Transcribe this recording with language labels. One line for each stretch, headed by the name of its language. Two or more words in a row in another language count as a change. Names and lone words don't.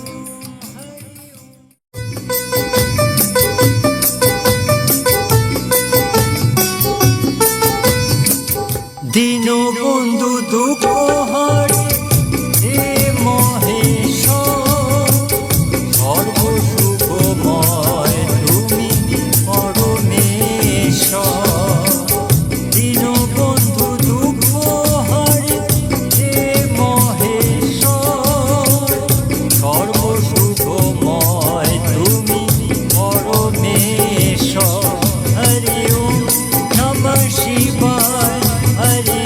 Bangla: ওম দীনবন্ধু দুঃখ হারে হে মহেশ্বর সর্বসুখময় তুমি পরমেশ্বর দীনবন্ধু দুঃখ হারে হে মহেশ্বর সর্বসুখময় তুমি পরমেশ্বর হরি
Sanskrit: ওম নমঃ শিবায়
Bangla: হরি